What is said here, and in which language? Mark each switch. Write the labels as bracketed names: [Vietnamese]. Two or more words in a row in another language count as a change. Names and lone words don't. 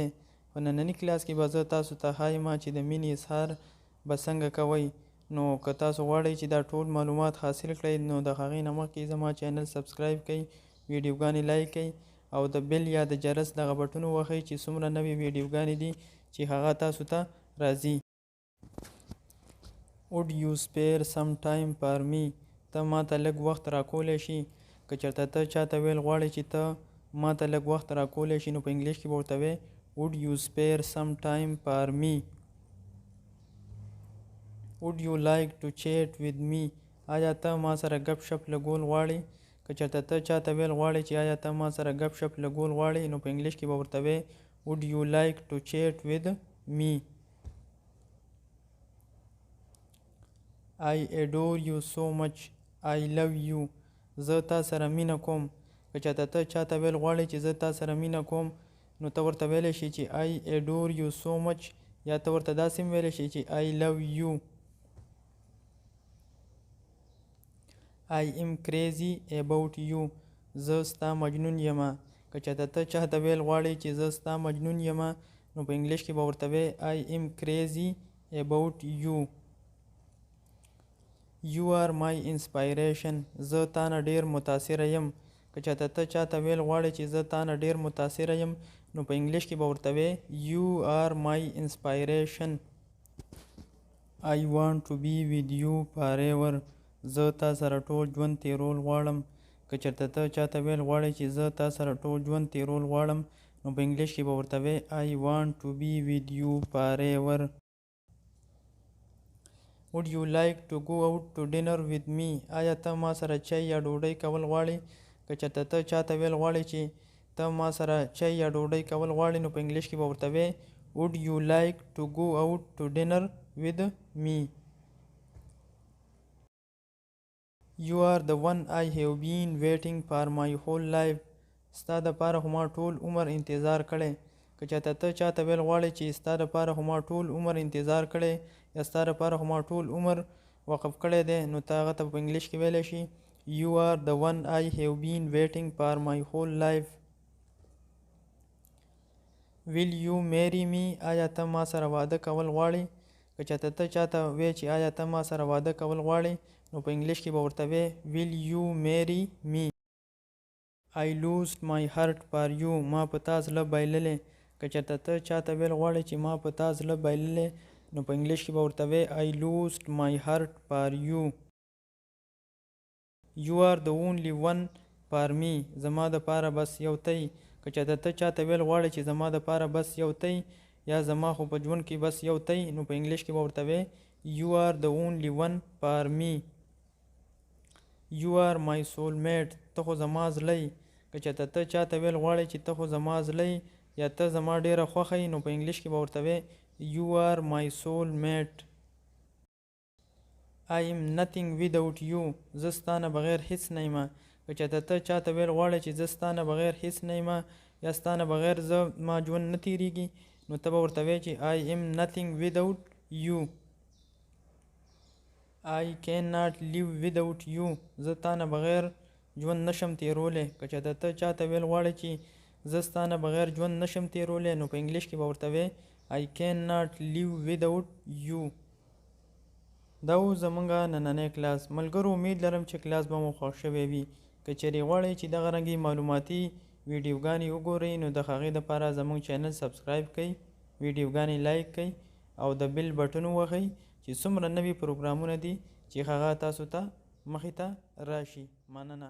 [Pashto] په ننني کلاس کې به زه تاسو ته ښایم چې د مینې اظهار به څنګه کوئ. نو که تاسو غواړئ چې دا ټول معلومات حاصل کړئ نو د هغې نه مخکې زما چینل سبسکرایب کړئ، ویډیوګانې لایک کړئ او د بیل یا د جرس دغه بټن ووهئ چې څومره نوې ویډیوګانې دي چې هغه تاسو ته راځي. [English] Would you spare some time for me؟ [Pashto] ته ما ته لږ وخت راکولی شي. که چېرته ته چاته ویل غواړې چې ته ما ته لږ وخت راکولی شي نو په انګلیش کې به ورته وایې [English] Would you spare some time for me؟ Would you like to chat with me؟ [Pashto] آیا ته ما سره ګپ شپ لګول غواړې؟ که چېرته ته چاته ویل غواړې چې آیا ته ما سره ګپ شپ لګول غواړې نو په انګلیش کې به ورته وایې [English] Would you like to chat with me؟ I adore you so much. I love you. [Pashto] زه تا سره مینه کوم. که چېرته ته چاته ویل غواړې چې زه تا سره مینه کوم نو ته ورته ویلی شي چې [English] I adore you so much، [Pashto] یا ته ورته داسې هم ویلی شي چې [English] I love you. I am crazy about you. [Pashto] زه ستا مجنون یمه. که چېرته ته چاته ویل غواړې چې زه ستا مجنون یمه نو په انګلیش کې به ورته وایې [English] I am crazy about you. You are my inspiration. [Pashto] زه تا نه ډیر متاثره یم. که چېرته ته چاته ویل غواړې چې زه تا نه ډیر متاثره یم نو په انګلیش کې به ورته وایې [English] You are my inspiration. I want to be with you forever. [Pashto] زه تا سره ټول ژوند تیرول غواړم. که چېرته ته چاته ویل غواړې چې زه تا سره ټول ژوند تیرول غواړم نو په انګلیش کې به ورته وایې [English] I want to be with you forever. Would you like to go out to dinner with me؟ [Pashto] آیا ته ما سره چای یا ډوډۍ کول غواړې؟ که چېرته ته چاته ویل غواړې چې ته ما سره چای یا ډوډۍ کول غواړې نو په انګلیش کې به ورته وایې [English] Would you like to go out to dinner with me؟ You are the one I have been waiting for my whole life. [Pashto] ستا دپاره خو ما ټول عمر انتظار کړی. که چېرته ته چاته ویل غواړې چې ستا دپاره خو ما ټول عمر انتظار کړی یا ستا دپاره خو ما ټول عمر وقف کړی دی نو ته هغه ته په انګلیش کې ویلی شي [English] You are the one I have been waiting for my whole life. Will you marry me؟ [Pashto] آیا ته ما سره واده کول غواړې؟ که چېرته ته چاته وایې چې آیا ته ما سره واده کول غواړې نو په انګلیش کې به ورته وایې [English] Will you marry me؟ I lost my heart for you. [Pashto] ما په تا زړه بایللی. که چېرته ته چاته ویل غواړې چې ما په تا زړه بایللی نو په انګلیش کې به ورته وایې [English] I lost my heart for you. You are the only one for me. [Pashto] زما دپاره بس یو تی. که چېرته ته چاته ویل غواړې چې زما دپاره بس یو تی یا زما خو په ژوند کې بس یو تی نو په انګلیش کې به ورته وایې [English] You are the only one for me. You are my soulmate. [Pashto] ته خو زما زړه یې. که چېرته ته چاته ویل غواړې چې ته خو زما زړه یې یا ته زما ډیره خوښه یې نو په انګلیش کې به ورته وایې [English] You are my soulmate. I am nothing without you. [Pashto] زه ستا نه بغیر هیڅ نه یم. که چېرته ته چاته ویل غواړې چې زه ستا نه بغیر هیڅ نه یم یا ستا نه بغیر ما ژوند نه تیریږي نو ته به ورته وایې چې [English] I am nothing without you. I cannot live without you. [Pashto] زه تا نه بغیر ژوند نشم تیرولی. که چېرته ته چاته ویل غواړې چې زه ستا نه بغیر ژوند نشم تیرولی نو په انګلیش کې به ورته وایې [English] I cannot live without you. [Pashto] دا و زموږ نننی کلاس. ملګرو، امید لرم چې کلاس به مو خوښ شوی وي. که چیرې غواړئ چې دغه رنګې معلوماتي ویډیوګانې وګورئ نو د هغې دپاره زموږ چینل سبسکرایب کړئ، ویډیوګانې لایک کړئ او د بیل بټن ووهئ چې څومره نوي پروګرامونه دي چې هغه تاسو ته مخې ته راشي.